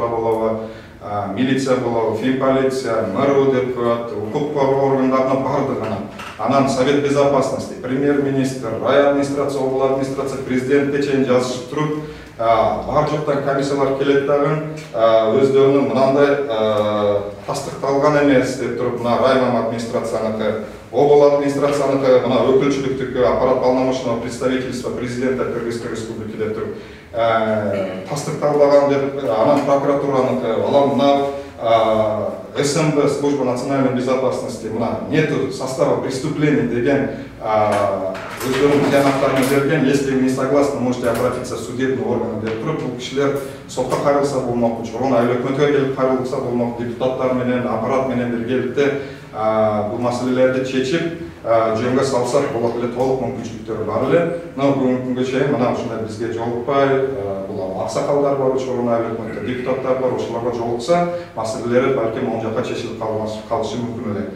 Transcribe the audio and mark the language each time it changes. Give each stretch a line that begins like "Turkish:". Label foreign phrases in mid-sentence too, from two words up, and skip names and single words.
Kyrgyz: болобу, милиция болобу, финполиция, мэру деп коет, укук коргоо органдарына бардык анан
Russian: Совет Безопасности,
Kyrgyz: премьер-министр, район администрация, областный администрация, президентке чейин жазышып туруп, бар жоктан комиссиялар келет дагы, өздөрүнүн мынандай тастыкталган эмес деп туруп, мына район администрацияныкы, областный администрацияныкы, мына өкүлчүлүктүкү,
Russian: аппарат полномочного представительства президента Кыргызской республики
Kyrgyz: деп туруп тастыкталбаган деп, анан прокуратураныкы, мына СМБ,
Russian: служба национальной безопасности, мына нету состава преступлений
Kyrgyz: деген өздөрүнүн баянаттарын берген.
Russian: Если вы не согласны, можете обратиться в судебный орган
Kyrgyz: деп туруп, бул кишилер сотко кайрылса болмок, Учкоргон айыл өкмөтүнө келип кайрылса болмок, депутаттар менен, аппарат менен биргеликте бул маселелерди чечип, жөнге салсақ болот эле толук мүмкүнчүлүктөр бар эле. Мына бүгүнкү күнгө чейин мына ушундай бизге жолукпай, бул аксакалдар бар, учурунда өкмөттө депутаттар бар, ошолорго жолукса, маселелери балким оң жакка чечилип калышы мүмкүн эле.